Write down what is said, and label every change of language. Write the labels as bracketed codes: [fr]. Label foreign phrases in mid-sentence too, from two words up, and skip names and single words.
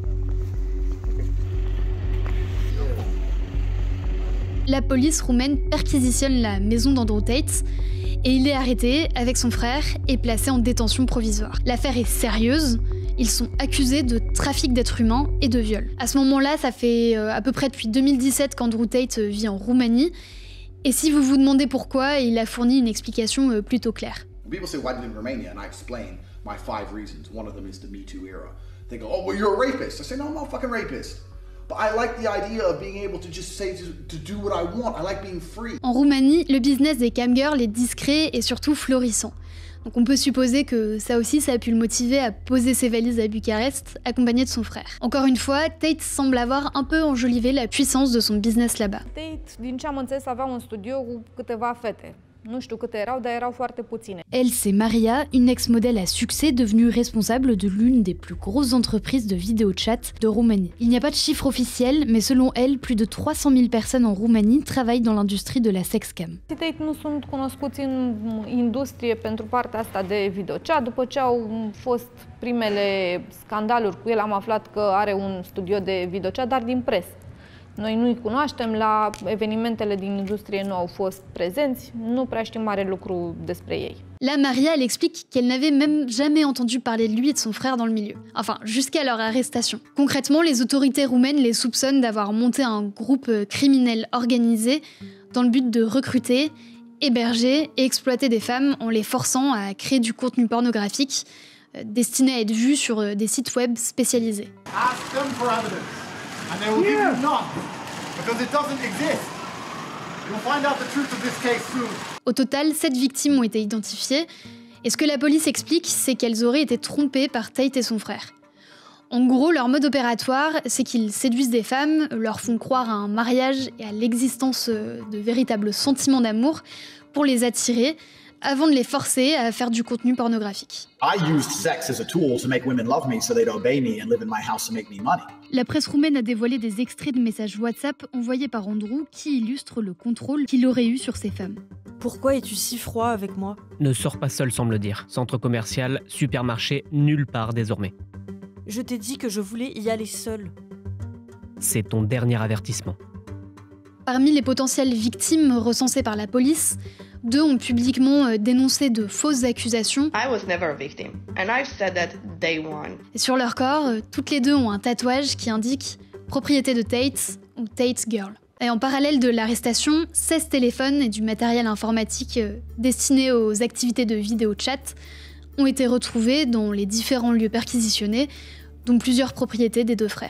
[fr] La police roumaine perquisitionne la maison d'Andrew Tate et il est arrêté avec son frère et placé en détention provisoire. L'affaire est sérieuse, ils sont accusés de trafic d'êtres humains et de viol. À ce moment-là, ça fait à peu près depuis 2017 qu'Andrew Tate vit en Roumanie, et si vous vous demandez pourquoi, il a fourni une explication plutôt claire. [en] People say, why did you live in Romania? And I explain my 5 reasons. One of them is the Me Too era. They go, oh, well, you're a rapist. I say, no, I'm not a fucking rapist. But I like the idea of being able to just say to do what I want. I like being free. [fr] En Roumanie, le business des camgirls est discret et surtout florissant. Donc on peut supposer que ça aussi, ça a pu le motiver à poser ses valises à Bucarest, accompagné de son frère. Encore une fois, Tate semble avoir un peu enjolivé la puissance de son business là-bas. [ro] Tate, din ce am înțeles, avea un studio cu câteva fete. Nu știu câte erau, dar erau foarte puține. [fr] Elle, c'est Maria, une ex-modèle à succès devenue responsable de l'une des plus grosses entreprises de vidéo-chat de Roumanie. Il n'y a pas de chiffre officiel, mais selon elle, plus de 300 000 personnes en Roumanie travaillent dans l'industrie de la sexcam. [ro] Tate nu sunt cunoscuți în industrie pentru partea asta de videochat. După ce au fost primele scandaluri cu el, am aflat că are un studio de videochat, dar din presă. Noi nu-i cunoaștem, la evenimentele din industrie nu au fost prezenți, nu prea știm mare lucru despre ei. [fr] Là, Maria, elle explique qu'elle n'avait même jamais entendu parler de lui et de son frère dans le milieu. Enfin, jusqu'à leur arrestation. Concrètement, les autorités roumaines les soupçonnent d'avoir monté un groupe criminel organisé dans le but de recruter, héberger et exploiter des femmes en les forçant à créer du contenu pornographique destiné à être vu sur des sites web spécialisés. [en] Ask them for evidence. And they will give you none, because it doesn't exist. You'll find out the truth of this case soon. [fr] Au total, 7 victimes ont été identifiées, et ce que la police explique, c'est qu'elles auraient été trompées par Tate et son frère. En gros, leur mode opératoire, c'est qu'ils séduisent des femmes, leur font croire à un mariage et à l'existence de véritables sentiments d'amour pour les attirer, avant de les forcer à faire du contenu pornographique. [en] I used sex as a tool to make women love me so they'd obey me and live in my house to make me money. [fr] La presse roumaine a dévoilé des extraits de messages WhatsApp envoyés par Andrew qui illustrent le contrôle qu'il aurait eu sur ces femmes. Pourquoi es-tu si froid avec moi? Ne sors pas seul sans me le dire. Centre commercial, supermarché, nulle part désormais. Je t'ai dit que je voulais y aller seule. C'est ton dernier avertissement. Parmi les potentielles victimes recensées par la police, 2 ont publiquement dénoncé de fausses accusations. [en] I was never a victim, and I've said that day one. [fr] Et sur leur corps, toutes les 2 ont un tatouage qui indique propriété de Tate ou Tate Girl. Et en parallèle de l'arrestation, 16 téléphones et du matériel informatique destinés aux activités de vidéo chat ont été retrouvés dans les différents lieux perquisitionnés, dont plusieurs propriétés des 2 frères.